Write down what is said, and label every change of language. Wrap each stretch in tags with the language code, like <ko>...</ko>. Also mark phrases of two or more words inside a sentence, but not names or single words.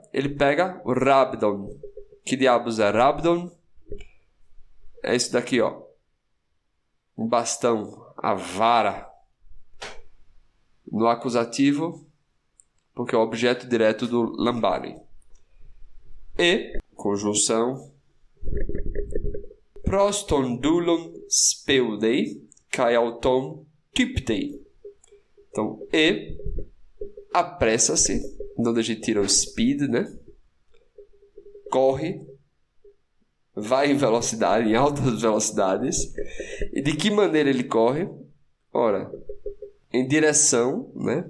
<pt>Ele pega o Rabdon. Que diabos é Rabdon? É isso daqui, ó. Um bastão, a vara. No acusativo, porque é o objeto direto do Lambanei. E, conjunção,</pt> <el>πρὸς τὸν δοῦλον σπεύδει, καὶ αὐτὸν τύπτει.</el> <pt>Então, e apressa-se, de onde a gente tira o speed, né? Corre, vai em velocidade, em altas velocidades. E de que maneira ele corre? Ora, em direção, né?</pt>